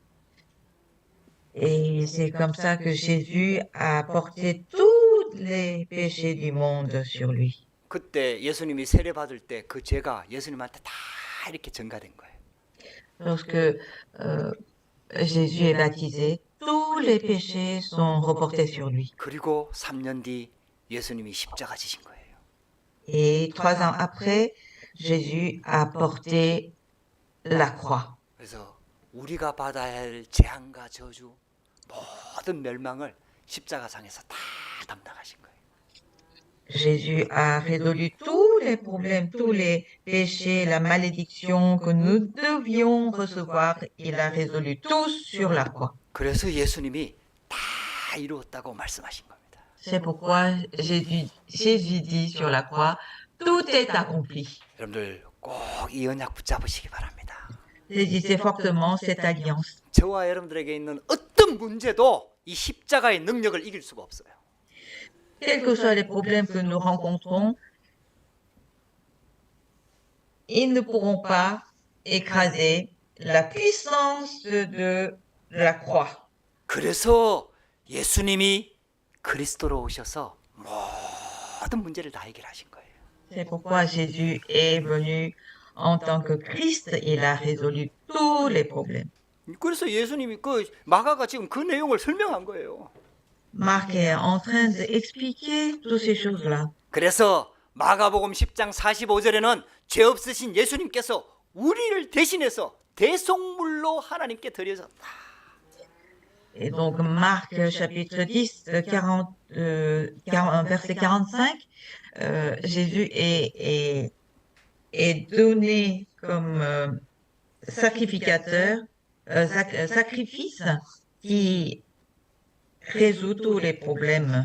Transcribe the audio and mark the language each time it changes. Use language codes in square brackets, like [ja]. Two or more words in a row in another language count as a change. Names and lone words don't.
[fr] Et c'est comme ça que Jésus a porté tous les péchés du monde sur lui. [ko] 그때 예수님이 세례 받을 때 그 죄가 예수님한테 다 이렇게 전가된 거예요. [fr] Lorsque Jésus est baptisé, tous les péchés sont reportés sur lui. [ko] 그리고 3년 뒤 예수님이 십자가 지신 거예요. [fr] Et 3 ans après, Jésus a porté la croix. [ko] 그래서 우리가 받아야 할 재앙과 저주 모든 멸망을 십자가상에서 다 담당하신 거예요. [fr] Jésus a résolu tous les problèmes, tous les péchés, la malédiction que nous devions recevoir. Il a résolu tous sur la croix. [ko] 그래서 예수님이 다 이루었다고 말씀하신 겁니다. [fr] C'est pourquoi Jésus dit sur la croix, tout est accompli. [ko] 여러분들 꼭 이 언약 붙잡으시기 바랍니다. [fr] Saisissez fortement cette alliance. [ko] 저와 여러분들에게 있는 어떤 문제도 이 십자가의 능력을 이길 수가 없어요. [fr] Quels que soient les problèmes que nous rencontrons, ils ne pourront pas écraser la puissance de la croix. [ko] 그래서 예수님이 그리스도로 오셔서 모든 문제를 다 해결하신 거예요. [fr] C'est pourquoi Jésus est venu en tant que Christ. Il a résolu tous les problèmes. [ko] 그래서 예수님이 그 마가가 지금 그 내용을 설명한 거예요. [fr] Marc est en train d'expliquer toutes ces choses-là. [ko] 그래서 마가복음 10장 45절에는 죄 없으신 예수님께서 우리를 대신해서 대속물로 하나님께 드려졌다. [fr] Et donc, Marc chapitre 10, 40, verset 45, Jésus est donné comme sacrificateur, sacrifice qui résout tous les problèmes.